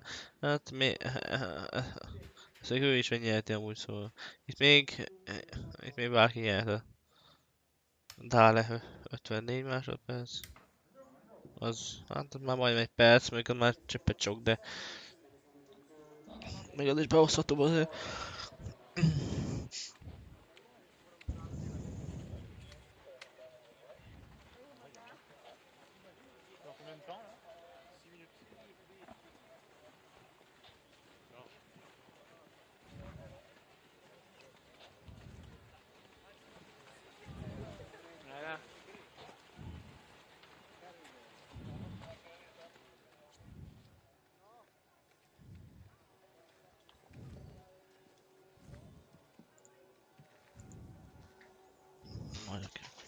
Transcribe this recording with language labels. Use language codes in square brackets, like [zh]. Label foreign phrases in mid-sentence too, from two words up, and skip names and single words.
[hu] Hát szóval ő is megnyerheti amúgy, szóval. Itt még bárki nyerhet. Dále 54 másodperc. Az, hát már majdnem egy perc, még az már csöppet sok, de még az is behozható azért. [fr] Dans combien de temps là 6 minutes. Voilà. [hu] Majd oké.